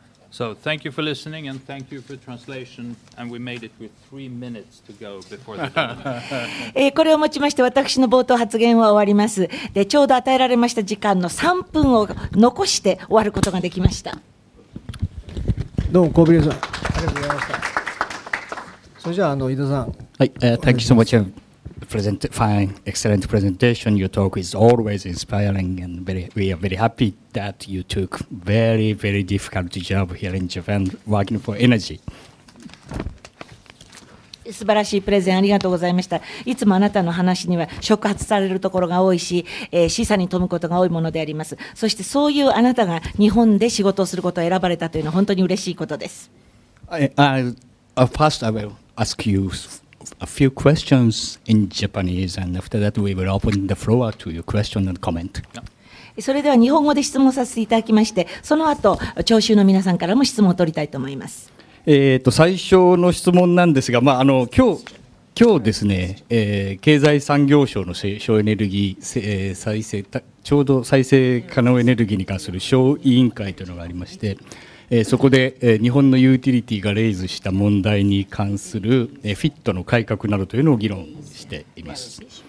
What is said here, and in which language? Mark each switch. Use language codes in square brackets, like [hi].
[en] So thank you for listening and thank you for translation. And we made it with 3 minutes to go before the dinner. [ja] これをもちまして私の冒頭発言は終わります。で、ちょうど与えられました時間の3分を残して終わることができました。どうもコーベリエルさん、ありがとうございました。それじゃあ井田さん。 [en] はい、Thank you so much. Fine, excellent presentation. Your talk is always inspiring, and we are very happy that you took very, very difficult job here in Japan working for energy. [ja] 素晴らしいプレゼンありがとうございました。いつもあなたの話には触発されるところが多いし、示唆に富むことが多いものであります。そしてそういうあなたが日本で仕事をすることを選ばれたというのは本当に嬉しいことです。 [en] First, I will ask you a few questions in Japanese, and after that we will open the floor to your question and comment. [ja] それでは日本語で質問させていただきまして、その後聴衆の皆さんからも質問を取りたいと思います。最初の質問なんですが、今日ですね、経済産業省の省エネルギー、ちょうど再生可能エネルギーに関する小委員会というのがありまして、そこで日本のユーティリティがレイズした問題に関するフィットの改革などというのを議論しています。フ